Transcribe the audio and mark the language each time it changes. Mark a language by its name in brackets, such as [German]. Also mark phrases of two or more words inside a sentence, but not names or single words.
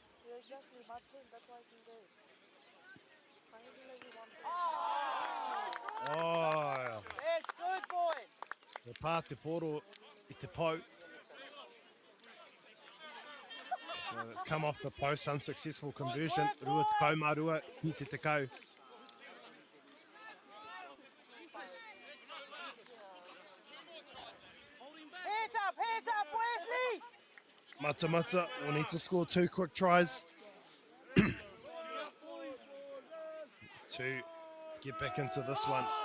[English] Yeah, exactly. My pin, that's why I can do it. I only let you one pin. Oh, It's good, boy. [Māori] te pā te poro I te pau. [English] So it's come off the post, unsuccessful conversion. [Māori] Rua te kau marua, ki te kau. [English] Hands up, Wesley. Matamata will need to score 2 quick tries to get back into this one.